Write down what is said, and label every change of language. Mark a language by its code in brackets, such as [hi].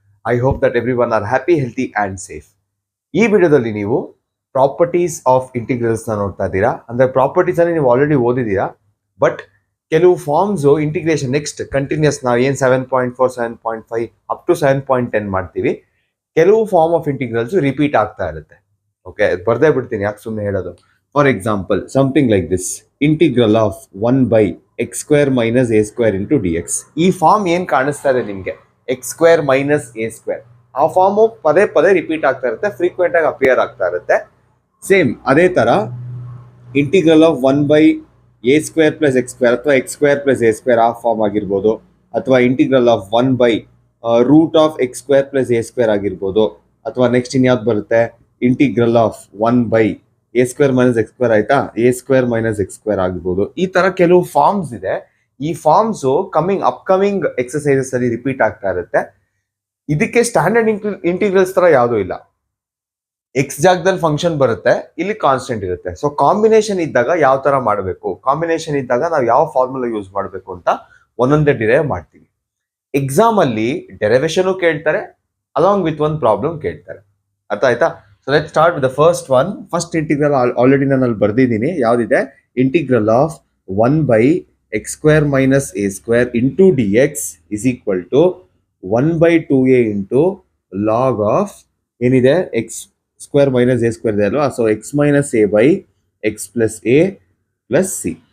[en] I hope that everyone are happy, healthy and safe. [kn] ಈ ವಿಡಿಯೋದಲ್ಲಿ ನೀವು [en] properties of integrals [kn] ನ ನೋಡ್ತಾ ಇದ್ದೀರಾ. ಅಂದ್ರೆ ಪ್ರಾಪರ್ಟೀಸ್ ಅನ್ನು ನೀವು ಆಲ್ರೆಡಿ ಓದಿದ್ದೀರಾ, ಬಟ್ ಕೆಲವು ಫಾರ್ಮ್ಸ್ ಇಂಟಿಗ್ರೇಷನ್ ನೆಕ್ಸ್ಟ್ ಕಂಟಿನ್ಯೂಸ್ ನಾವು ಏನ್ 7.4 7.5 ಅಪ್ ಟು 7.10 ಮಾಡ್ತೀವಿ, ಕೆಲವು ಫಾರ್ಮ್ ಆಫ್ ಇಂಟಿಗ್ರಲ್ಸ್ ರಿಪೀಟ್ ಆಗ್ತಾ ಇರುತ್ತೆ. ಓಕೆ, ಬರ್ದೇ ಬಿಡ್ತೀನಿ, ಯಾಕೆ ಸುಮ್ಮನೆ ಹೇಳೋದು. [en] For example, something like this, integral of 1 by x square minus a square into dx. [kn] ಈ ಫಾರ್ಮ್ ಏನ್ ಕಾಣಿಸ್ತಾ ಇದೆ ನಿಮ್ಗೆ, [en] x square minus a square, [kn] ಆ ಫಾರ್ಮ್ ಪದೇ ಪದೇ ರಿಪೀಟ್ ಆಗ್ತಾ ಇರುತ್ತೆ, ಫ್ರೀಕ್ವೆಂಟ್ ಆಗಿ ಅಪಿಯರ್ ಆಗ್ತಾ ಇರುತ್ತೆ. ಸೇಮ್ ಅದೇ ತರ integral of 1 by a square plus x square ಅಥವಾ x square plus a square ಆ ಫಾರ್ಮ್ ಆಗಿರ್ಬೋದು, ಅಥವಾ integral of 1 by root of x square plus a square ಆಗಿರ್ಬೋದು, ಅಥವಾ ನೆಕ್ಸ್ಟ್ ಇನ್ಯಾವ್ದು ಬರುತ್ತೆ, integral of 1 by A square minus X square ಆಯ್ತಾ, A square minus X square ಆಗ್ಬೋದು. ಈ ತರ ಕೆಲವು ಫಾರ್ಮ್ಸ್ ಇದೆ. ಈ ಫಾರ್ಮ್ಸ್ ಅಪ್ಕಮಿಂಗ್ ಎಕ್ಸರ್ಸೈಸಸ್ ಅಲ್ಲಿ ರಿಪೀಟ್ ಆಗ್ತಾ ಇರುತ್ತೆ. ಇದಕ್ಕೆ ಸ್ಟ್ಯಾಂಡರ್ಡ್ ಇಂಟಿಗ್ರಲ್ಸ್ ತರ ಯಾವುದೂ ಇಲ್ಲ. ಎಕ್ಸ್ ಜಾಗದಲ್ಲಿ ಫಂಕ್ಷನ್ ಬರುತ್ತೆ, ಇಲ್ಲಿ ಕಾನ್ಸ್ಟೆಂಟ್ ಇರುತ್ತೆ. ಸೊ ಕಾಂಬಿನೇಷನ್ ಇದ್ದಾಗ ಯಾವ ತರ ಮಾಡಬೇಕು, ಕಾಂಬಿನೇಷನ್ ಇದ್ದಾಗ ನಾವು ಯಾವ ಫಾರ್ಮುಲಾ ಯೂಸ್ ಮಾಡಬೇಕು ಅಂತ ಒಂದೊಂದೇ ಡಿರೈವ್ ಮಾಡ್ತೀವಿ. ಎಕ್ಸಾಮ್ ಅಲ್ಲಿ ಡೆರಿವೇಶನ್ ಕೇಳ್ತಾರೆ, ಅಲಾಂಗ್ ವಿತ್ ಒಂದು ಪ್ರಾಬ್ಲಮ್ ಕೇಳ್ತಾರೆ. ಅರ್ಥ ಆಯ್ತಾ? [en] So let's start with the first one. First integral already [kn] ನಾನು ಅಲ್ಲಿ ಬರ್ದಿದ್ದೀನಿ. ಯಾವ್ದಿದೆ? [en] Integral of 1 by x square minus a square into dx is equal to 1 by 2a into log of [kn] ಏನಿದೆ [en] x square minus a square [kn] ಇದೆ ಅಲ್ವಾ, [en] So x minus a by x plus a plus c.